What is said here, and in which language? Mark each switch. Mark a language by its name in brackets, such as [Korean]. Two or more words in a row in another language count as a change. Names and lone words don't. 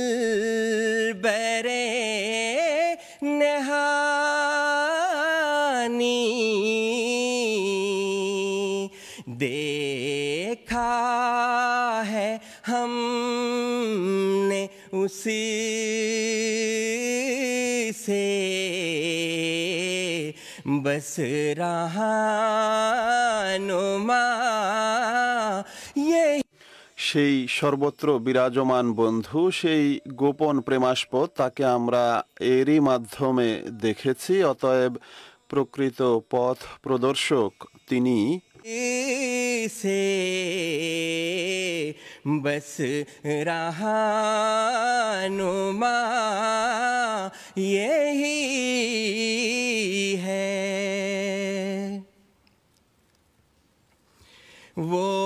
[Urdu] برے نہانی، دیکھا ہے ہم نے اسی سے بس رہنما یہ [Bangla] সেই সর্বত্র বিরাজমান বন্ধু, সেই গোপন প্রেমাস্পদ, তাকে আমরা এরই মাধ্যমে দেখেছি। অতএব প্রকৃত পথ প্রদর্শক তিনি। [Urdu] سے بس رہنما یہی ہے، وہ